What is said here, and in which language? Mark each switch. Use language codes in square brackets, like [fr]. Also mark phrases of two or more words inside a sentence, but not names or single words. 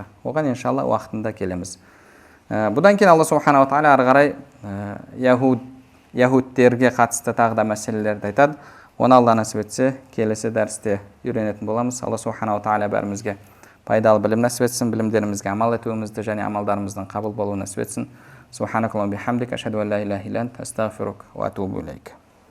[kk] Оған иншалла уақытында келеміз. Бұдан кейін Алла [ar] سبحانه وتعالى [kk] ары қарай яһудтерге қатысты тағы да мәселелерді айтады. Оны Алла нәсіп етсе, келесі дәрісте үйренетін боламыз. Алла [ar] سبحانه وتعالى [kk] бәрімізге пайдалы білім нәсіп етсін, білімдерімізге амал етуімізді және амалдарымыздың қабыл болуын нәсіп етсін. [ar] سبحانك اللهم وبحمدك أشهد أن لا إله إلا أنت أستغفرك وأتوب إليك.